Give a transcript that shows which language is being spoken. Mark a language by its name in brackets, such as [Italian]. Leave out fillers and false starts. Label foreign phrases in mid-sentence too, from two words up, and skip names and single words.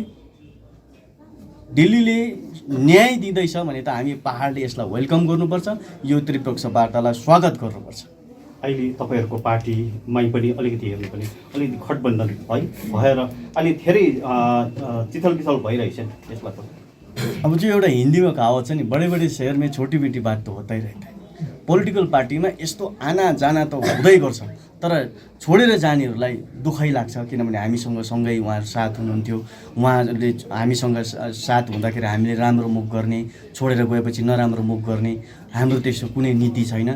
[Nepali] दिल्लीले न्याय दिँदैछ भने त हामी पहाडले यसलाई वेलकम गर्नुपर्छ। यो त्रिपक्ष वार्तालाई स्वागत गर्नुपर्छ। अहिले तपाईँहरूको पार्टीमै पनि अलिकति हेर्नु पनि अलिकति गठबन्धन है भएर अलि धेरै चिथल पिथल भइरहेछ नि यसलाई पनि। अब जो एउटा हिन्दीमा कहावत छ नि, [Hindi] बडे बडे शहर में छोटी बेटी बात त होतै रहता है। [English] political party [Nepali] यस्तो [Hindi] आना जाना [Nepali] त हुँदै गर्छ, तर छोडेर जानेहरूलाई दुःखै लाग्छ। किनभने हामीसँग सँगै उहाँहरू साथ हुनुहुन्थ्यो, उहाँहरूले हामीसँग साथ हुँदाखेरि हामीले राम्रो मुख गर्ने, छोडेर गएपछि नराम्रो मुख गर्ने, हाम्रो त्यस्तो कुनै नीति छैन।